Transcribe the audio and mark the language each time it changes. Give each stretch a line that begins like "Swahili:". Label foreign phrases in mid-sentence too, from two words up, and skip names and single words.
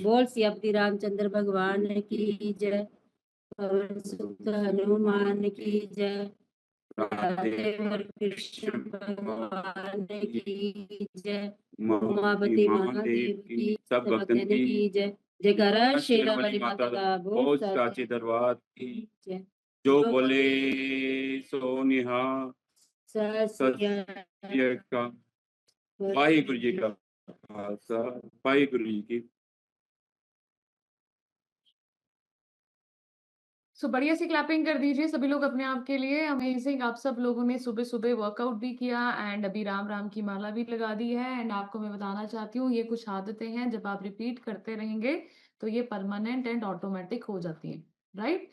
Hindi: बोल सियापति रामचंद्र भगवान की जय, पवन सुत हनुमान की जय, राधे और कृष्ण भगवान की जय, उमापति महादेव की सब भक्तन की जय। जयकारा शेरावाली माता का बोल साचे दरबार की जय।
Punjabi: ਜੋ ਬੋਲੇ ਸੋ ਨਿਹਾਲ। सत्य ਕਾ ਵਾਹਿਗੁਰੂ ਜੀ ਕਾ ਖ਼ਾਲਸਾ, ਵਾਹਿਗੁਰੂ ਜੀ ਕੀ।
Hindi: सो बढ़िया सी क्लैपिंग कर दीजिए सभी लोग अपने आप के लिए। अमेजिंग, आप सब लोगों ने सुबह सुबह वर्कआउट भी किया एंड अभी राम राम की माला भी लगा दी है। एंड आपको मैं बताना चाहती हूँ ये कुछ आदतें हैं, जब आप रिपीट करते रहेंगे तो ये
English: permanent and automatic
Hindi: हो जाती है, राइट?